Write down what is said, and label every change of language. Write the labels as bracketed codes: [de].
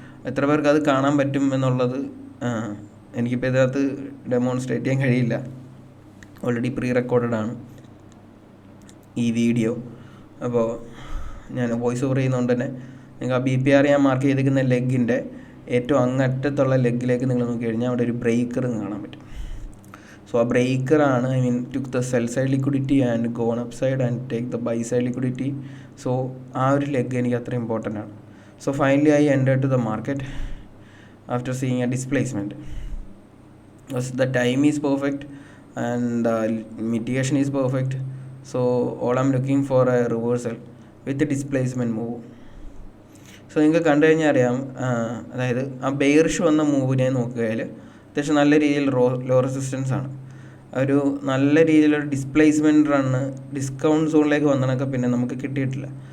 [ml] എത്ര പേർക്ക് അത് കാണാൻ പറ്റും എന്നുള്ളത് എനിക്കിപ്പോൾ ഇതിനകത്ത് ഡെമോൺസ്ട്രേറ്റ് ചെയ്യാൻ കഴിയില്ല. ഓൾറെഡി പ്രീ റെക്കോർഡഡ് ആണ് ഈ വീഡിയോ. അപ്പോൾ ഞാൻ വോയിസ് ഓവർ ചെയ്യുന്നതുകൊണ്ട് തന്നെ നിങ്ങൾക്ക് ആ BPR ഞാൻ മാർക്ക് ചെയ്തിരിക്കുന്ന ലെഗിൻ്റെ ഏറ്റവും അങ്ങറ്റത്തുള്ള ലെഗിലേക്ക് നിങ്ങൾ നോക്കിക്കഴിഞ്ഞാൽ അവിടെ ഒരു ബ്രേക്കർ കാണാൻ പറ്റും. സോ ആ ബ്രേക്കറാണ് [en] took the sell side liquidity and gone upside and take the buy side liquidity. [ml] So ആ ഒരു ലെഗ് എനിക്ക് അത്ര ഇമ്പോർട്ടൻ്റ് ആണ്. [en] So finally I entered to the market after seeing a displacement. Because the time is perfect and the mitigation is perfect. So all I'm looking for a reversal with the displacement move. [ml] So നിങ്ങൾക്ക് കണ്ടു കഴിഞ്ഞാൽ അറിയാം, അതായത് ആ bearish വന്ന മൂവിനെ നോക്കുകയാൽ അത്യാവശ്യം നല്ല രീതിയിൽ ലോ റെസിസ്റ്റൻസ് ആണ്. ഒരു നല്ല രീതിയിലൊരു ഡിസ്പ്ലേസ്മെൻറ്റ് റണ്ണ് ഡിസ്കൗണ്ട് സോണിലേക്ക് വന്നതൊക്കെ പിന്നെ നമുക്ക് കിട്ടിയിട്ടില്ല.